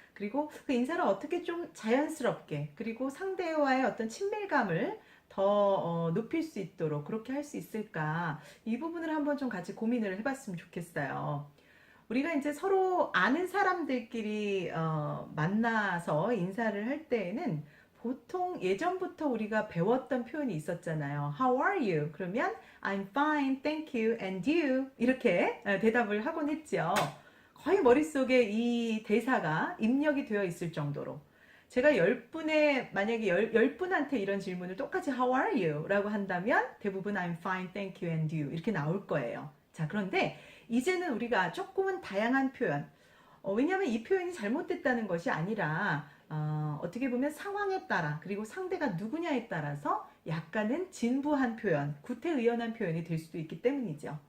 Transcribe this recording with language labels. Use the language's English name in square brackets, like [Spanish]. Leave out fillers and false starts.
[Korean] 그리고 그 인사를 어떻게 좀 자연스럽게, 그리고 상대와의 어떤 친밀감을 더 높일 수 있도록 그렇게 할 수 있을까? 이 부분을 한번 좀 같이 고민을 해봤으면 좋겠어요. 우리가 이제 서로 아는 사람들끼리 만나서 인사를 할 때에는 보통 예전부터 우리가 배웠던 표현이 있었잖아요. [English] How are you? [Korean] 그러면 [English] I'm fine, thank you, and you? [Korean] 이렇게 대답을 하곤 했죠. 거의 머릿속에 이 대사가 입력이 되어 있을 정도로. 제가 10분에, 만약에 10분한테 이런 질문을 똑같이 [English] How are you? [Korean] 라고 한다면 대부분 [English] I'm fine, thank you, and you [Korean] 이렇게 나올 거예요. 자, 그런데 이제는 우리가 조금은 다양한 표현, 왜냐하면 이 표현이 잘못됐다는 것이 아니라 어떻게 보면 상황에 따라 그리고 상대가 누구냐에 따라서 약간은 진부한 표현, 구태의연한 표현이 될 수도 있기 때문이죠.